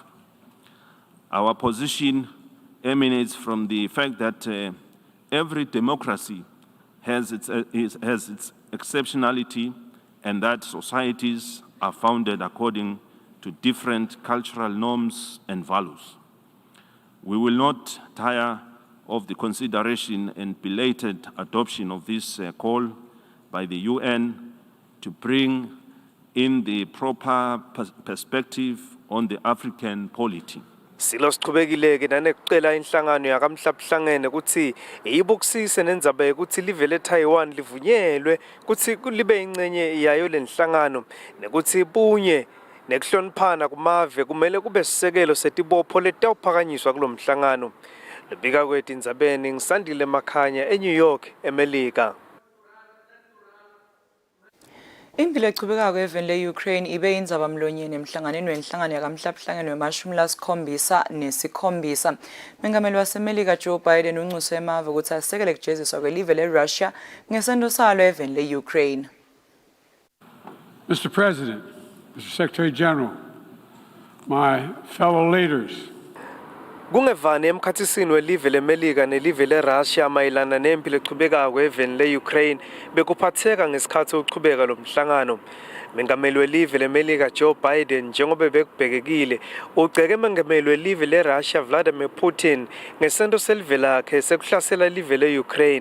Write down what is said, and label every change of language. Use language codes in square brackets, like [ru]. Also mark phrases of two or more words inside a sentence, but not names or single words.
[en] Our position emanates from the fact that every democracy has its exceptionality, and that societies are founded according to different cultural norms and values. We will not tire of the consideration and belated adoption of this call by the UN to bring in the proper perspective on the African polity. [ss] Silo sichubekileke nanekucela inhlangano yakamhlabuhlangene ukuthi iyibukisise nendzaba yekuthi live leTaiwan livunyelwe ukuthi libe ingcenye yayo lenhlangano nekuthi bunye nekuhloniphana kumave kumele kube sisekelo setibopho letawuphakanyiswa kulomhlangano. Lebika kwethu Tindzabeni ngisandile Makhanya eNew York, eMelika. Impilo echubekako eveni le-Ukraine ibe indzaba mlonyeni emhlanganweni wenhlangano yakamhlabuhlangene wema-77. Mengameli wasemelika Joe Biden uncuse emave ukuthi asekele kujeziswa kwelive le-Russia ngesento salo eveni le-Ukraine. [en] Mr. President, Mr. Secretary General, my fellow leaders, [ss] Kungevani emkhathisini welive lemelika nelive leRussia mayelana nempilo echubekako eveni le-Ukraine bekuphatheka ngesikhathi uchubeka lo mhlangano. Mengameli welive lemelika Joe Biden njengoba bekubhekekile ugceke mengameli welive leRussia Vladimir Putin ngesento selive lakhe sekuhlasela ilive le-Ukraine.